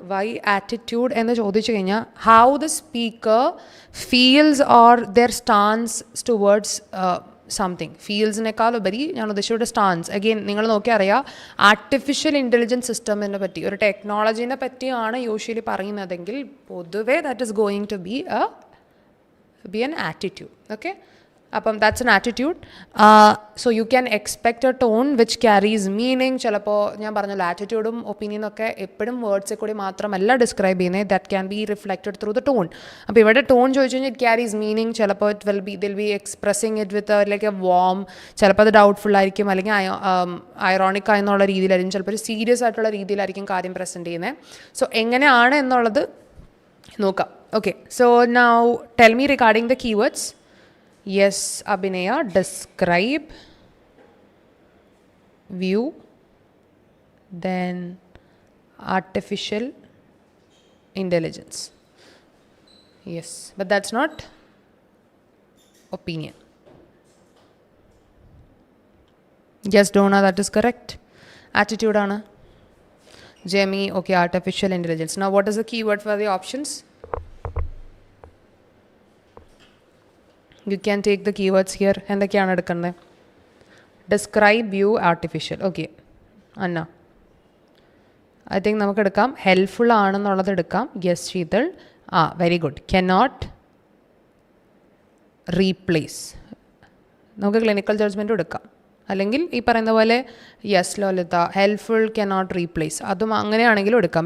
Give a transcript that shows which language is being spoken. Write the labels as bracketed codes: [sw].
[en] why attitude [ml] എന്ന് ചോദിച്ചു കഴിഞ്ഞാൽ [en] How the speaker feels or their stance towards something. [ml] ഫീൽസിനേക്കാൾ ഉപരി ഞാൻ ഉദ്ദേശിച്ചൊരു സ്റ്റാൻസ്. അഗെയിൻ നിങ്ങൾ നോക്കിയാൽ അറിയാം, ആർട്ടിഫിഷ്യൽ ഇൻ്റലിജൻസ് സിസ്റ്റമിനെ പറ്റി, ഒരു ടെക്നോളജീനെ പറ്റിയാണ് യൂഷ്വലി പറയുന്നതെങ്കിൽ പൊതുവേ [en] That is going to be an attitude. Okay, അപ്പം that's an attitude. So you can expect a tone which carries meaning. [ml] ചിലപ്പോൾ ഞാൻ പറഞ്ഞല്ലോ, ആറ്റിറ്റ്യൂഡും ഒപ്പീനിയനൊക്കെ എപ്പോഴും വേർഡ്സിൽ കൂടി മാത്രമല്ല ഡിസ്ക്രൈബ് ചെയ്യുന്നത്. [en] That can be reflected through the tone. [ml] അപ്പോൾ ഇവിടെ ടോൺ ചോദിച്ചു കഴിഞ്ഞാൽ [en] It carries meaning. ചിലപ്പോൾ they'll be expressing it with like a warm. [ml] ചിലപ്പോൾ അത് ഡൗട്ട്ഫുൾ ആയിരിക്കും, അല്ലെങ്കിൽ ഐറോണിക് ആയെന്നുള്ള രീതിയിലായിരിക്കും, ചിലപ്പോൾ ഒരു സീരിയസ് ആയിട്ടുള്ള രീതിയിലായിരിക്കും കാര്യം പ്രസൻറ്റ് ചെയ്യുന്നത്. സോ എങ്ങനെയാണ് എന്നുള്ളത് നോക്കാം. [en] Okay, so now tell me regarding the keywords. Yes, Abhinaya, describe, view, then artificial intelligence. Yes, but that's not opinion. Yes, Donna, that is correct. Attitude, Anna. Jamie, okay, artificial intelligence. Now what is the keyword for the options? You can take the keywords here. [ml] എന്തൊക്കെയാണ് എടുക്കുന്നത്? Describe, view, artificial. Okay Anna, [en] I think [ml] നമുക്ക് എടുക്കാം helpful ആണെന്നുള്ളത് എടുക്കാം. [en] Yes Sheetal, very good. Cannot replace. [ml] നമുക്ക് clinical ജഡ്ജ്മെൻറ്റും എടുക്കാം. അല്ലെങ്കിൽ ഈ പറയുന്ന പോലെ yes Lolitha, helpful cannot replace, അതും അങ്ങനെയാണെങ്കിലും എടുക്കാം.